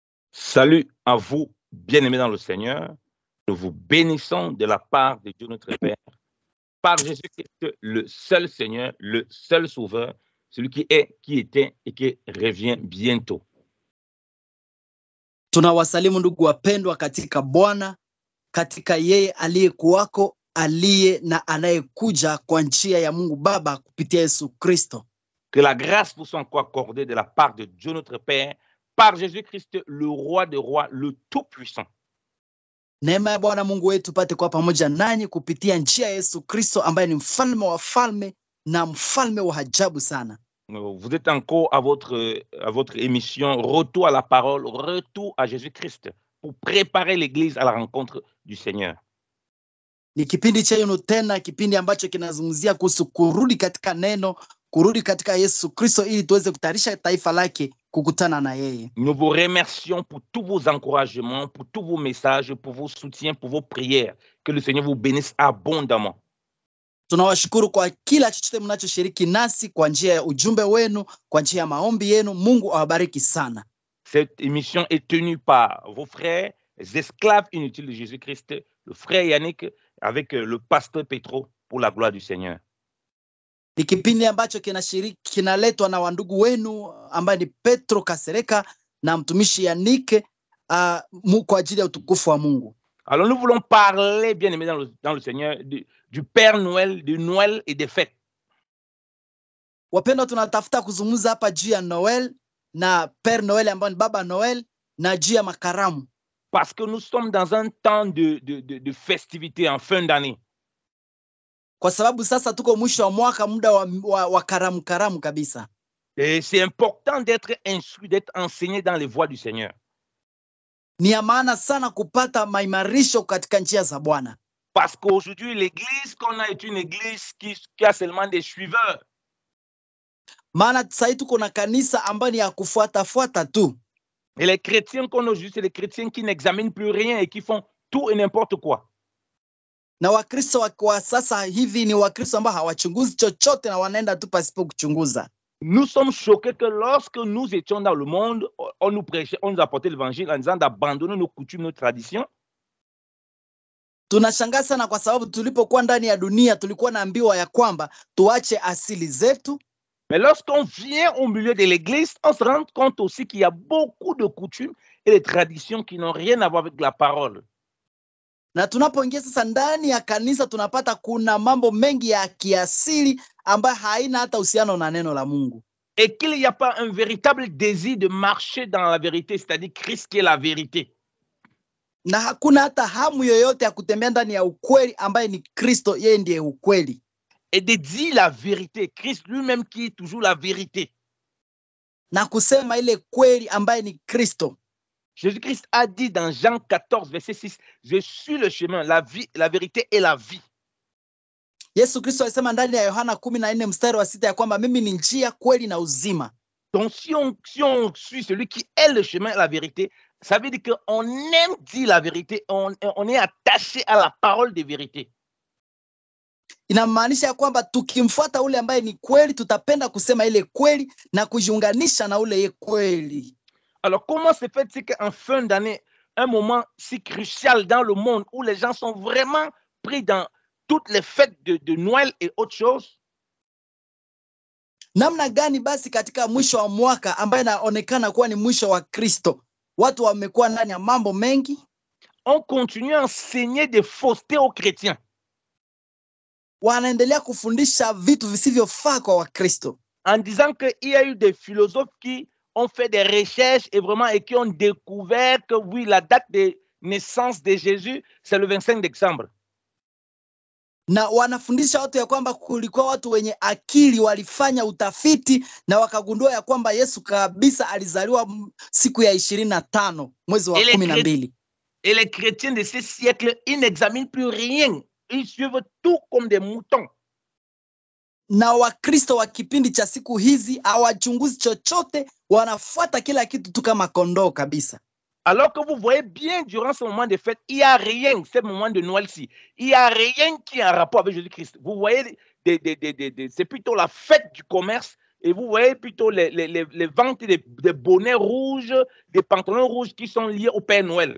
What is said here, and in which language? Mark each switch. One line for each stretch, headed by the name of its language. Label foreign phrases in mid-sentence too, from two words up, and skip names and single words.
French: Salut à vous, bien-aimés dans le Seigneur. Nous vous bénissons de la part de Dieu notre Père, par Jésus-Christ, le seul Seigneur, le seul Sauveur, celui qui est, qui était et qui revient bientôt.
Swahili: Tunawasalimu ndugu wapendwa katika Bwana, katika yeye aliyekuwako, aliye na anayekuja kwa njia ya Mungu Baba kupitia Yesu Kristo.
French: Que la grâce vous soit encore accordée de la part de Dieu notre Père, par Jésus-Christ, le roi des rois, le tout-puissant.
Swahili: Neema ya Bwana Mungu wetu pate kwa pamoja nanyi kupitia njia ya Yesu Kristo ambaye ni mfalme wa falme na mfalme wa ajabu sana.
French: Vous êtes encore à votre émission Retour à la parole, Retour à Jésus-Christ, pour préparer l'Église à la rencontre du Seigneur.
Swahili: Ni kipindi chenu tena, kipindi ambacho kinazungumzia kuhusu kurudi katika neno, kurudi katika Yesu Kristo ili tuweze kutayarisha taifa lake kukutana na yeye.
French: Nous vous remercions pour tous vos encouragements, pour tous vos messages, pour vos soutiens, pour vos prières. Que le Seigneur vous bénisse abondamment.
Swahili: Tunawashukuru kwa kila chochote mnachoshiriki nasi kwa njia ya ujumbe wenu, kwa njia ya maombi yenu. Mungu awabariki sana.
French: Cette émission est tenue par vos frères, les esclaves inutiles de Jésus-Christ, le frère Yannick avec le pasteur Petro pour la gloire du Seigneur.
Swahili: Ni kipindi ambacho kinaletwa na wandugu wenu ambaye ni Petro Kasereka na mtumishi Yannick kwa ajili ya utukufu wa Mungu.
French: Alors nous voulons parler, bien aimé dans le Seigneur, du Père Noël, de Noël et des fêtes.
Swahili: Wapendwa, tunatafuta kuzungumza hapa juu ya Noel na Père Noël ambaye ni Baba Noel na juu ya makaramu.
French: Parce que nous sommes dans un temps de festivité en fin d'année.
Swahili: Kwa sababu sasa tuko mwisho wa mwaka, muda wa karamu kabisa.
French: Et c'est important d'être instruit, d'être enseigné dans les voies du Seigneur.
Swahili: Ni ya maana sana kupata maimarisho katika njia za Bwana.
French: Parce qu'aujourd'hui, l'église qu'on a est une église qui a seulement des suiveurs.
Swahili: Maana sasa tuko na kanisa ambayo ni ya kufuata tu.
French: Et les chrétiens qu'on a aujourd'hui, c'est les chrétiens qui n'examinent plus rien et qui font tout et n'importe quoi.
Swahili: Na Wakristo wa sasa hivi ni Wakristo ambao hawachunguzi chochote na wanaenda tu pasipo kuchunguza.
French: Nous sommes choqués que lorsque nous étions dans le monde, on nous prêchait, on nous apportait l'évangile en disant d'abandonner nos coutumes, nos traditions.
Swahili: Tunashangaa sana kwa sababu tulipokuwa ndani ya dunia tulikuwa naambiwa ya kwamba tuache asili zetu.
French: Mais lorsqu'on vient au milieu de l'église, on se rend compte aussi qu'il y a beaucoup de coutumes et de traditions qui n'ont rien à voir avec la parole.
Swahili: Na tunapoingia sasa ndani ya kanisa tunapata kuna mambo mengi ya kiasili ambayo haina hata uhusiano na neno la Mungu.
French: Et qu'il n'y a pas un véritable désir de marcher dans la vérité, c'est-à-dire Christ qui est la vérité.
Swahili: Na hakuna hata hamu yoyote ya kutembea ndani ya ukweli ambaye ni Kristo, yeye ndiye ukweli.
French: Et de dire la vérité, Christ lui-même qui est toujours la vérité.
Swahili: Na kusema ile kweli ambaye ni Kristo.
French: Jésus-Christ a dit dans Jean 14, verset 6, « Je suis le chemin, la vie, la vérité et la vie. »
Swahili: Yesu Kristo alisema ndani ya Yohana 14 mstari wa 6 ya kwamba mimi ni njia, kweli na uzima.
French: Donc si on suit celui qui est le chemin, la vérité, ça veut dire qu'on aime dire la vérité, on est attaché à la parole de vérité.
Swahili: Inamaanisha ya kwamba tukimfuata ule ambaye ni kweli, tutapenda kusema ile kweli na kujiunganisha na ule kweli.
French: Alors comment se fait-il qu'en fin d'année, un moment si crucial dans le monde où les gens sont vraiment pris dans toutes les fêtes de Noël et autres choses?
Swahili: Namna gani basi katika mwisho wa mwaka ambaye inaonekana kuwa ni mwisho wa Kristo, watu wamekuwa ndani ya mambo mengi?
French: On continue à enseigner des faussetés aux chrétiens.
Swahili: Wanaendelea kufundisha vitu visivyofaa kwa Wakristo.
French: En disant qu'il y a eu des philosophes qui ont fait des recherches et qui ont découvert que oui, la date de naissance de Jésus, c'est le 25 décembre.
Swahili: Na wanafundisha watu ya kwamba kulikuwa watu wenye akili walifanya utafiti na wakagundua ya kwamba Yesu kabisa alizaliwa siku ya 25 mwezi wa 12.
French: Et les chrétiens de ce siècle, ils n'examinent plus rien. Ils suivent tout comme des moutons.
Swahili: Na Wakristo wa kipindi cha siku hizi hawachunguzi chochote, wanafuata kila kitu tu kama kondoo kabisa.
French: Alors que vous voyez bien, durant ce moment de fête, il n'y a rien, ce moment de Noël-ci, il n'y a rien qui est en rapport avec Jésus-Christ. Vous voyez, c'est plutôt la fête du commerce, et vous voyez plutôt les ventes des bonnets rouges, des pantalons rouges qui sont liés au Père Noël.